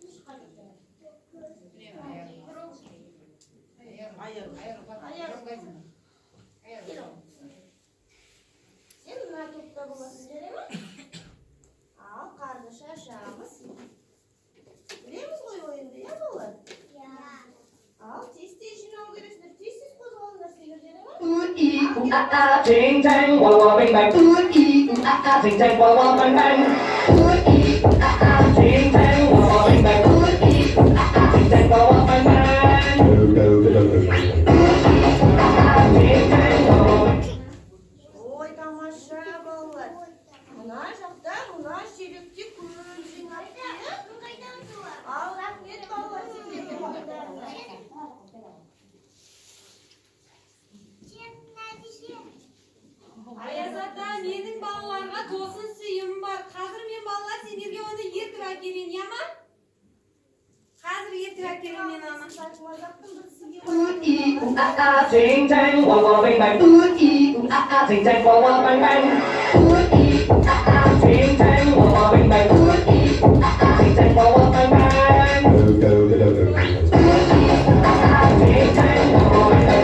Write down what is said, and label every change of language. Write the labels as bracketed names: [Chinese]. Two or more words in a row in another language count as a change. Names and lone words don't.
[Kazakh] Сен мына топта боласың, жарай ма? Ал қарды шашамыз. Білеміз ғой ойынды, иә балалар? Ал тез-тез жинау керексіңдер, тез-тез қозғалыңдар сендер, жарай ма? Ting tang, wah wah bang bang. Ting tang, wah wah bang bang. Ting tang, wah wah bang bang. Ting tang, wah wah bang bang. Ой, тамаша балалар. Мына жақта, мына шелекте көп жинапты, иә? Ал рахмет балалар сендерге ойындарыңа. Аязата, менің балаларға тосын сыйым бар. Қазір мен балалар сендерге оны ертіп әкелейін, я ма? Қазір ертіп әкелейін мен ана. Ting tang, wah wah bang bang. Ting tang, wah wah bang bang. Ting tang, wah wah bang bang. Ting tang, wah wah bang bang. Ting tang, wah wah bang bang.